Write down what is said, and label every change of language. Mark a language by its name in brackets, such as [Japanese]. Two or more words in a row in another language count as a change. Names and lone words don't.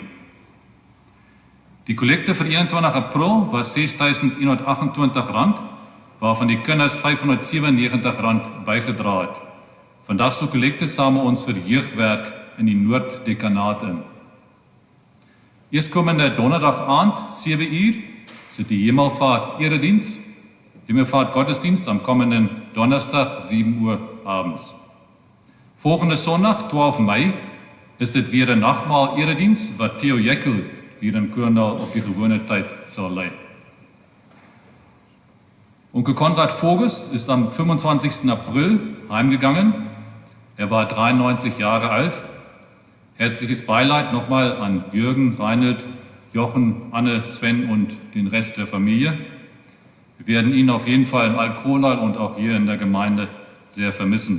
[Afrikaans] Die kollekte vir 21 April was R6.128, waarvan die kinders R597 bygedra het. Vandag sal kollekte saam met ons vir jeugwerk in die Noord-Dekanaat in. Eerskomende donderdag aand, 7 uur, sit die Hemelvaart erediens. [German] Himmelfahrt Gottesdienst am kommenden Donnerstag, 7 Uhr abends. [Afrikaans] Volgende Sondag, 12 Mei, is dit weer 'n nagmaal erediens wat Theo Jekyll hier in Kroondal op die gewone tyd sal lei. [German] Onkel Konrad Voges ist am 25. April heimgegangen. Er war 93 Jahre alt. Herzliches Beileid nochmal an Jürgen, Reinhold, Jochen, Anne, Sven und den Rest der Familie. Wir werden ihn auf jeden Fall in Alt-Kroondal und auch hier in der Gemeinde sehr vermissen.